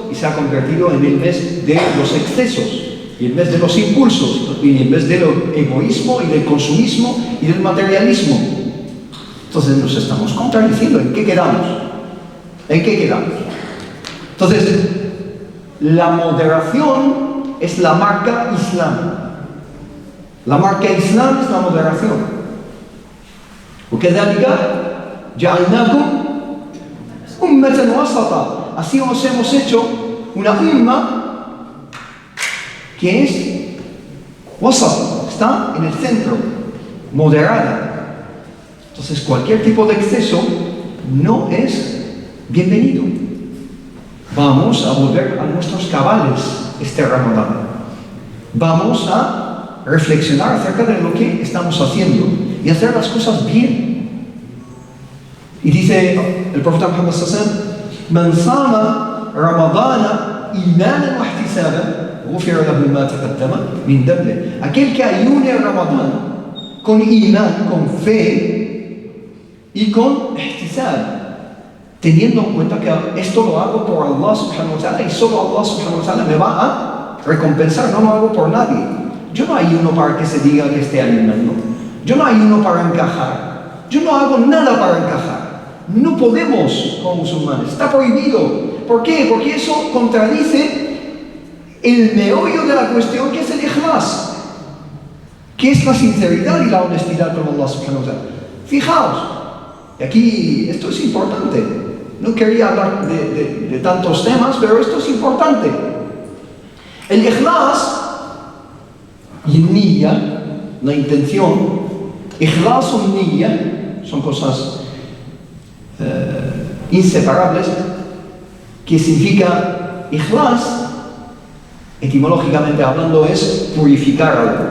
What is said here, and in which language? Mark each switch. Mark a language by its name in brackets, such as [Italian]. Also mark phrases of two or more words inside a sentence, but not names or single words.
[Spanish] Y se ha convertido en el mes de los excesos y el mes de los impulsos y el mes del egoísmo y del consumismo y del materialismo. Entonces nos estamos contradiciendo. ¿En qué quedamos? ¿En qué quedamos? Entonces, la moderación es la marca Islam. La marca Islam es la moderación. [Arabic] وكذلك جعلناكم أمة وسطا. [Spanish] Así os hemos hecho una umma que es wasat, está en el centro, moderada. Entonces, cualquier tipo de exceso no es bienvenido. Vamos a volver a nuestros cabales este Ramadán. Vamos a reflexionar acerca de lo que estamos haciendo y hacer las cosas bien. Y dice el profeta Muhammad [Arabic] صلى الله عليه وسلم: "من صام رمضان إيمانا واحتسابا، غفر له ما تقدم من ذنبه." [Spanish] Aquel que ayune el Ramadán con imán, con fe y con ihtisab, teniendo en cuenta que esto lo hago por Allah [Arabic] سبحانه وتعالى [Spanish] y solo Allah [Arabic] سبحانه وتعالى [Spanish] me va a recompensar, no lo hago por nadie. Yo no ayuno para que se diga que esté ayunando. Yo no ayuno para encajar. Yo no hago nada para encajar. No podemos como musulmanes. Está prohibido. ¿Por qué? Porque eso contradice el meollo de la cuestión, que es el ikhlas, que es la sinceridad y la honestidad con Allah [Arabic] سبحانه وتعالى. [Spanish] Fijaos, y aquí esto es importante. No quería hablar de tantos temas, pero esto es importante. El ikhlas y niyya, la intención, ikhlas o niyya son cosas inseparables, que significa ikhlas, etimológicamente hablando, es purificar algo.